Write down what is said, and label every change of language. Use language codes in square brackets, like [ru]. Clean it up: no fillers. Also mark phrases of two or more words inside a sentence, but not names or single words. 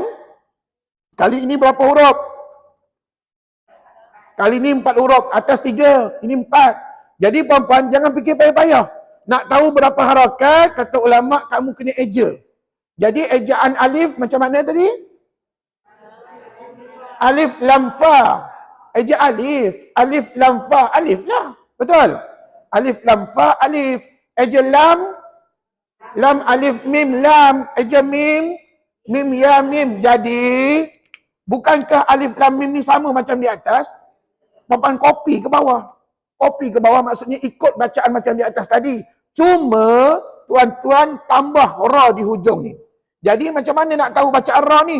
[ms] Kali ini berapa huruf? Kali ini 4 huruf. Atas 3. Ini 4. Jadi puan-puan, jangan fikir payah-payah. Nak tahu berapa harakat, kata ulama, kamu kena eja. Jadi ejaan alif macam mana tadi? Alif lam fa. Eja alif. Alif lam fa. Alif lah. Betul? Alif lam fa. Alif. Eja lam. Lam alif mim lam. Eja mim. Mim ya mim. Jadi, bukankah alif lam mim ni sama macam di atas? Papan kopi ke bawah. Kopi ke bawah maksudnya ikut bacaan macam di atas tadi. Cuma, tuan-tuan tambah ra di hujung ni. Jadi macam mana nak tahu bacaan ra ni?